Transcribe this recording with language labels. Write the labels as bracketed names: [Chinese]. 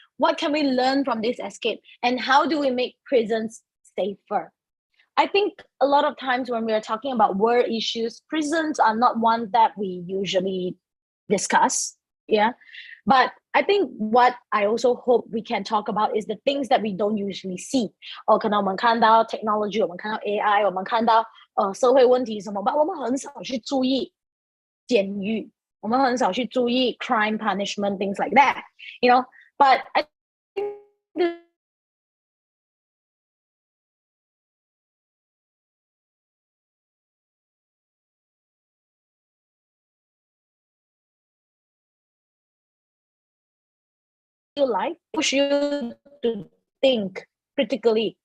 [English] What can we learn from this escape? And how do we make prisons safer? I think a lot of times when we are talking about world issues, prisons are not one that we usually discuss. Yeah. But I think what I also hope we can talk about is the things that we don't usually see. [Chinese] 可能我们看到 technology, 我们看到 AI, 我们看到社会问题什么 but 我们很少去注意监狱，我们很少去注意 crime punishment, [English] things like that, you know. But I think life push you to think critically.